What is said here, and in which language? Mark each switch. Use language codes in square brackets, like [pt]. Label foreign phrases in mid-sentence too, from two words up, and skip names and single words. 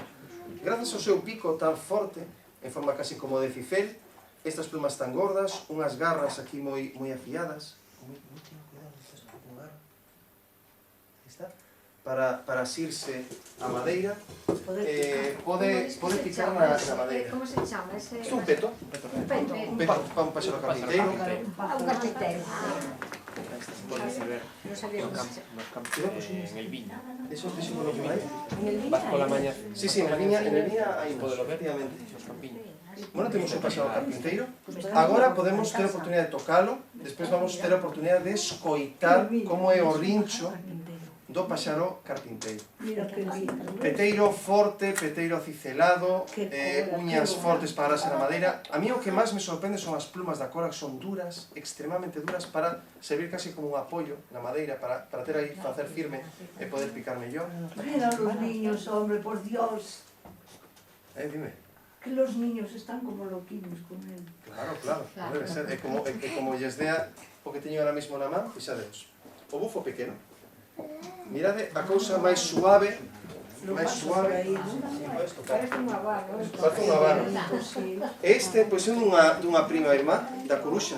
[gl] Grazas ao seu pico tan forte, en forma casi como de cifel, estas plumas tan gordas, unhas garras aquí moi afiadas, para asirse a madeira, pode picar na madeira. Como se chama ese? Isto é un peto, un paxaro carpinteiro. [es] Un carpintero. Puedes ver No sabía cómo se en el viña. Eso é lo que vai. Vas por la mañana. Sí, en el viña hai [gl] Podelo ver, efectivamente. os campiños. Bueno, temos un paxaro carpinteiro. Agora podemos ter a oportunidade de tocalo, despois vamos ter a oportunidade de escoitar como é o rincho do paxaro carpinteiro. Mira que lindo. Peteiro forte, peteiro cicelado, uñas fortes para agarrarse na madeira. A mí o que máis me sorprende son as plumas da cola, que son duras, extremadamente duras, para servir casi como un apoio na madeira, para ter aí, facer firme e poder picar mellor. [es] Mira los niños, hombre, por Dios. Dime. Que los niños están como loquillos con él. [gl] Claro, non debe ser. É como lles dea o que teño ahora mesmo na man, fixadeos. O bufo pequeno. Mirade a cousa máis suave, Parece Parece un abano. parece un habano. Este, pois, é dunha prima irmá da coruxa.